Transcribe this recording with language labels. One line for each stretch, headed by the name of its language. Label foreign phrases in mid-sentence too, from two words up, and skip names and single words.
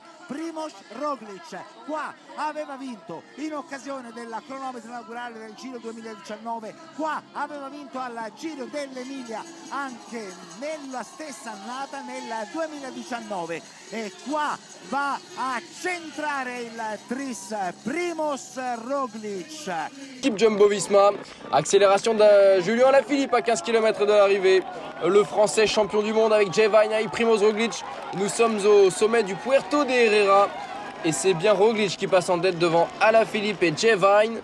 Italian: Primož Roglic qua aveva vinto in occasione del cronometro inaugurale del Giro 2019, qua aveva vinto al Giro dell'Emilia anche nella stessa annata nel 2019 e qua va a centrare il tris Primož Roglic.
French: Équipe Jumbo-Visma, accélération de Julien Alaphilippe à 15 km de l'arrivée. Le français champion du monde avec Jay Vine et Primož Roglic. Nous sommes au sommet du Puerto de Herrera. Et c'est bien Roglic qui passe en tête devant Alaphilippe et Jay Vine.